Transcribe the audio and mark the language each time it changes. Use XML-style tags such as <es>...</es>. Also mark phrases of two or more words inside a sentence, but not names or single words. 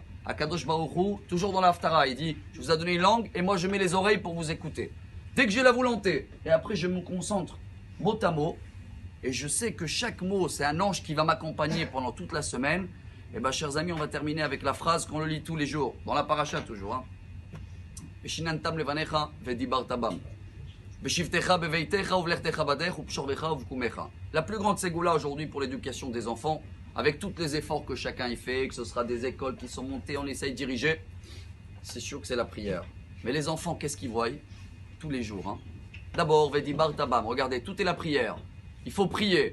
<he>À קדוש ברוך הוא,</he> <fr>toujours dans la Haftarah, il dit je vous ai donné une langue et moi je mets les oreilles pour vous écouter. Dès que j'ai la volonté et après je me concentre mot à mot et je sais que chaque mot c'est un ange qui va m'accompagner pendant toute la semaine, et bien chers amis, on va terminer avec la phrase qu'on le lit tous les jours, dans la paracha toujours.</fr> <he>ושננתם לבניך ודברת בם. בשבתך בביתך ובלכתך בדרך ובשכבך ובקומך.</he> <fr>La plus grande ségoula aujourd'hui pour l'éducation des enfants, avec tous les efforts que chacun y fait, que ce sera des écoles qui sont montées, on essaye de diriger, c'est sûr que c'est la prière. Mais les enfants, qu'est-ce qu'ils voient? Tous les jours. D'abord,</fr> <he>ודברת בם,</he> <fr>regardez, tout est la prière. Il faut prier.</fr>